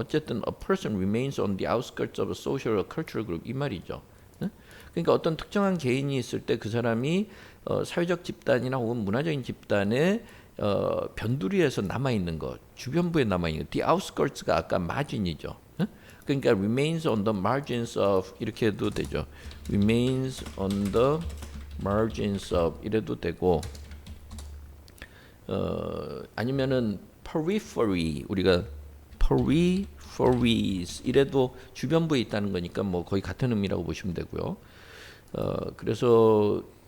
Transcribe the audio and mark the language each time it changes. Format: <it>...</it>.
<ko>어쨌든</ko> <en>a person remains on the outskirts of a social or cultural group</en> <ko>이 말이죠. 그러니까 어떤 특정한 개인이 있을 때 그 사람이 사회적 집단이나 혹은 문화적인 집단의 변두리에서 남아 있는 것, 주변부에 남아 있는 것.</ko> <en>The outskirts</en> <ko>가 아까 margin이죠.</ko> <en>그러니까 remains on the margins of</en> <ko>이렇게 해도 되죠.</ko> <en>remains on the margins of</en> <ko>이래도 되고 아니면은 periphery 우리가 peripheries 이래도 주변부에 있다는 거니까 뭐 거의 같은 의미라고 보시면 되고요. 그래서</ko>